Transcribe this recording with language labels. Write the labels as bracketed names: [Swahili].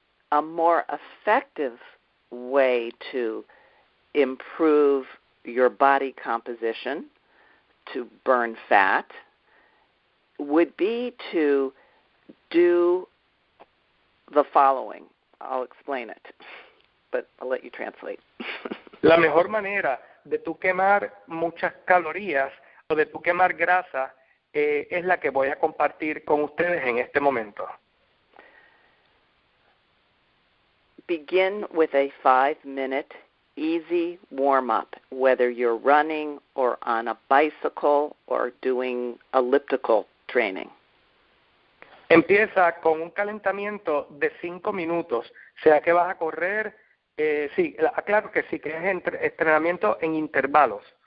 [English] A more effective way to improve your body composition, to burn fat, would be to do the following. I'll explain it, but I'll let you translate. [Spanish] La mejor manera de tú quemar muchas calorías o de tú quemar grasa es la que voy a compartir con ustedes en este momento. [English] Begin with a 5-minute easy warm-up, whether you're running or on a bicycle or doing elliptical training. [Spanish] Empieza con un calentamiento de 5 minutos, sea que vas a correr, aclaro que sí, que es entrenamiento en intervalos.